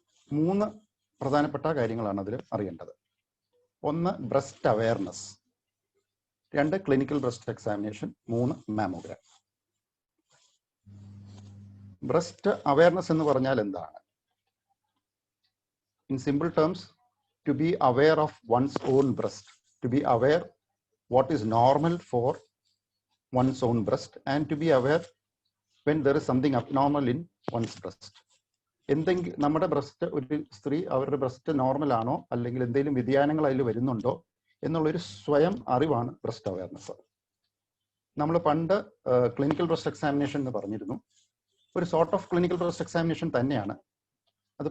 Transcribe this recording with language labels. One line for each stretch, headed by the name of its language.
Malayalam: 3 പ്രധാനപ്പെട്ട കാര്യങ്ങളാണ് അതിൽ അറിയേണ്ടത്. ഒന്ന് breast awareness, 2 clinical breast examination, 3 mammogram. Breast awareness എന്ന് പറഞ്ഞാൽ എന്താണ്?
English: In simple terms, to be aware of one's own breast, to be aware what is normal for one's own breast, and to be aware when there is something abnormal in one's breast.
Malayalam: എന്തെങ്കിലും നമ്മുടെ breast, ഒരു സ്ത്രീ അവരുടെ breast normal ആണോ അല്ലെങ്കിൽ എന്തെങ്കിലും വ്യതിയാനങ്ങൾ അതിൽ വരുന്നുണ്ടോ എന്നുള്ളൊരു സ്വയം അറിവാണ് ബ്രസ്റ്റ് അവയർനെസ്. നമ്മൾ പണ്ട് ക്ലിനിക്കൽ ബ്രസ്റ്റ് എക്സാമിനേഷൻ എന്ന് പറഞ്ഞിരുന്നു. ഒരു sort of clinical breast examination തന്നെയാണ് അത്.